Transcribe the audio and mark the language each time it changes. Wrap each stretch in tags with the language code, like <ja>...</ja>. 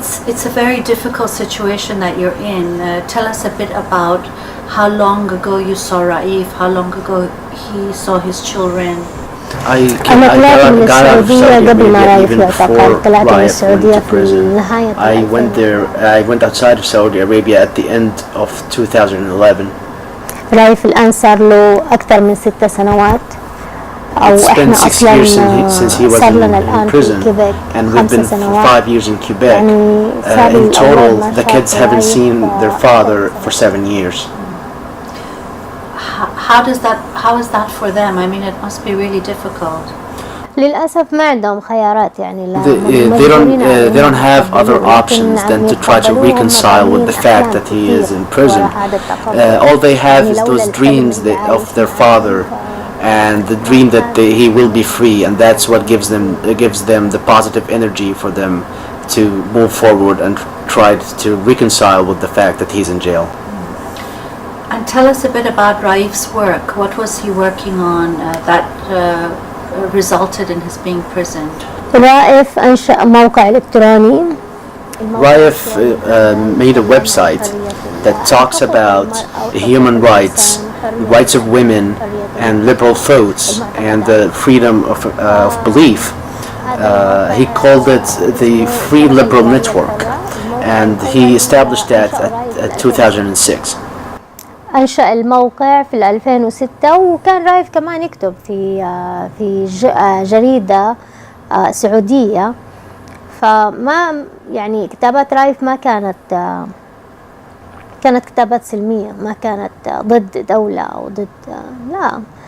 <en>It's a very difficult situation that you're in. Tell us a bit about how long ago you saw Raif, how long ago he saw his children.</en> <ar>أنا طلعت من السعودية قبل ما رايف يعتقل. طلعت من السعودية في النهاية.</ar> <en>I went outside of Saudi Arabia at the end of 2011.</en> <ar>رايف الآن صار له أكثر من 6 سنوات.</ar> <en>It's been 6 years since he was in prison, and we've been for 5 years in Quebec. In total, the kids haven't seen their father for 7 years. How is that for them? It must be really difficult.</en> <ar>للأسف ما عندهم خيارات يعني.</ar> <en>They don't have other options than to try to reconcile with the fact that he is in prison. All they have is those dreams of their father, and the dream that he will be free, and that's what gives them the positive energy for them to move forward and try to reconcile with the fact that he's in jail. And tell us a bit about Raif's work. What was he working on that resulted in his being imprisoned?</en> <ar>رايف أنشأ موقع إلكتروني.</ar> <en>Raif made a website that talks about human rights, rights of women, and liberal thoughts, and the freedom of belief. He called it the Free Liberal Network, and he established that at 2006.</en> <ar>أنشأ الموقع في 2006، وكان رايف كمان يكتب في جريدة سعودية. فما يعني كتابات رايف ما كانت كتابات سلمية، ما كانت ضد دولة أو ضد لا.</ar>